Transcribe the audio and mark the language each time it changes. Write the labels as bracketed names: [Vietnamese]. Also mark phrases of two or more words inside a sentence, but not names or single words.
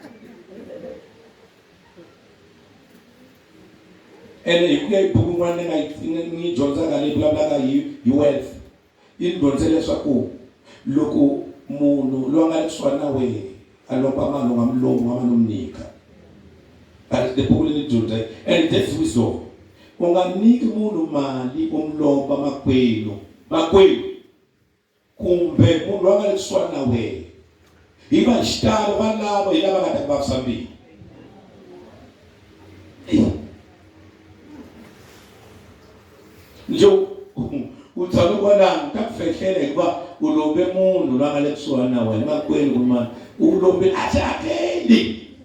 [Tsonga] ene hi ku ya hi buku n'wana ni dyondzaka leyi vulavulaka hi wealth yi ni dyondze leswaku loko munhu loyi a nga le kusuhani na wehe a lomba mali u nga mi lombi u nga mi nyika the buku leyi ni dyondze [English] and that's wisdom [Tsonga] u nga nyiki munhu mali u mi lomba makwenu kumbe munhu loyi a nga le kusuhani na wehe hi va xitalo va lava hi lava nga ta ku vavisa mbilu njo u tshame kwalano ta ku fehlela hikuva u lombe munhu loyi a nga le kusuhani na wena makwenu kumana u lombe a xi hakeli